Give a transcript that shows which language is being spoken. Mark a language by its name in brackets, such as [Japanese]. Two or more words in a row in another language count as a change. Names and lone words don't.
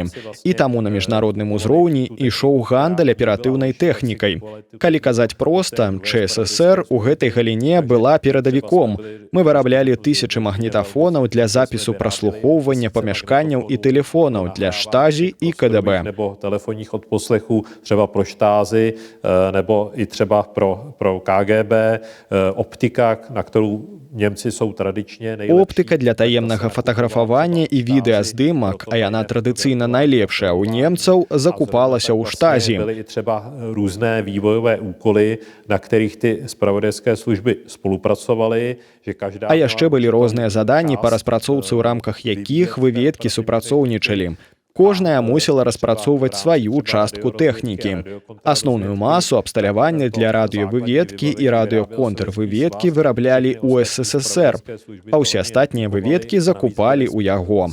[Belarusian] І таму на міжнародным узроўні ішоў гандаль аператыўнай тэхнікай. Калі казаць проста, ЧССР у гэтай галіне была перадавіком. Мы выраблялі тысячы магнітафонаў для запісу праслухоўвання памяшканняў і тэлефонаў для штазі і КДБ. [Czech] Nebo telefonních odposlechů třeba pro štázy, nebo i třeba pro KGB, optika, na kterou Němci jsou tradičně nejlepší. [Belarusian] Оптыка для таемнага фатаграфавання і відэаздымак, а яна традыцыйна найлепшая ў немцаў, закупалася ў штазі. [Czech] Byly i třeba různé vývojové úkoly, na kterých ty zpravodajské služby spolupracovaly, že každá... [Belarusian] А яшчэ былі розныя заданні па распрацоўцы, у рамках якіх выведкі супрацоўнічалі. Кожная мусіла распрацоўваць сваю частку тэхнікі. Асноўную масу абсталявання для радыёвыведкі і радыёконтрвыведкі выраблялі ў СССР, а ўсе астатнія выведкі закупалі ў яго.